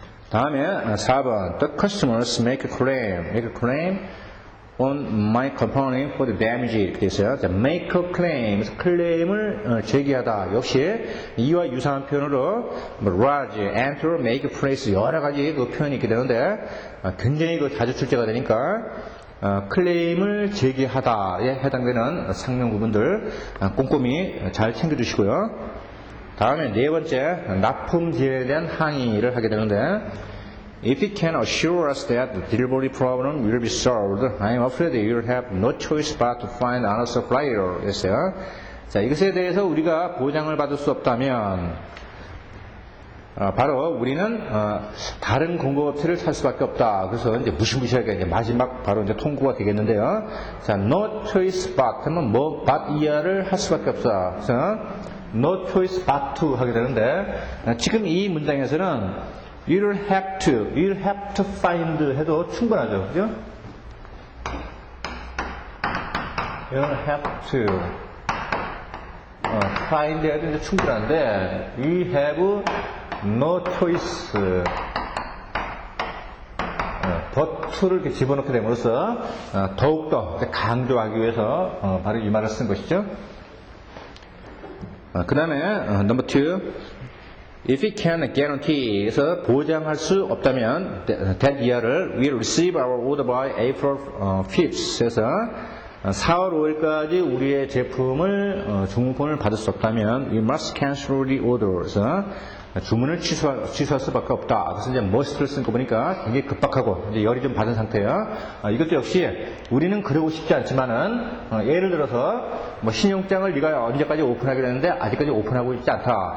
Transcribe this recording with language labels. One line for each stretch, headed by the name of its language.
Korean: 다음에 4번
English: The customers make a claim on my company for the damage
Korean: 이렇게 되어 있어요. 자,
English: make a claim,
Korean: 클레임을 제기하다. 역시 이와 유사한 표현으로 large, enter, make, place 여러 가지 그 표현이 있게 되는데 굉장히 그 자주 출제가 되니까 클레임을 제기하다에 해당되는 상명 부분들 꼼꼼히 잘 챙겨주시고요. 다음에 네 번째 납품지에 대한 항의를 하게 되는데
English: If you can assure us that the delivery problem will be solved, I am afraid you will have no choice but to find another supplier.
Korean: 했어요. 자, 이것에 대해서 우리가 보장을 받을 수 없다면 바로 우리는 다른 공급업체를 찾을 수밖에 없다. 그래서 이제 무시무시하게 이제 마지막 바로 이제 통고가 되겠는데요. 자, no choice but 하면 뭐 but 이하를 할 수밖에 없다. 그래서 no choice but to 하게 되는데 지금 이 문장에서는
English: you'll have to find
Korean: 해도 충분하죠, 그죠?
English: you'll have to find
Korean: 해도 이제 충분한데
English: we have no choice but
Korean: 를 이렇게 집어넣게 됨으로써 더욱더 강조하기 위해서 바로 이 말을 쓴 것이죠. 그 다음에
English: number 2 If we can guarantee,
Korean: 그래서 보장할 수 없다면
English: that year를 we receive our order by April 5th.
Korean: 그래서 4월 5일까지 우리의 제품을 주문권을 받을 수 없다면
English: we must cancel the order.
Korean: 그래서 주문을 취소할 수밖에 없다. 그래서 이제 must를 쓴 거 보니까 굉장히 급박하고 이제 열이 좀 받은 상태예요. 이것도 역시 우리는 그러고 싶지 않지만은 예를 들어서 뭐 신용장을 네가 언제까지 오픈하게 되는데 아직까지 오픈하고 있지 않다.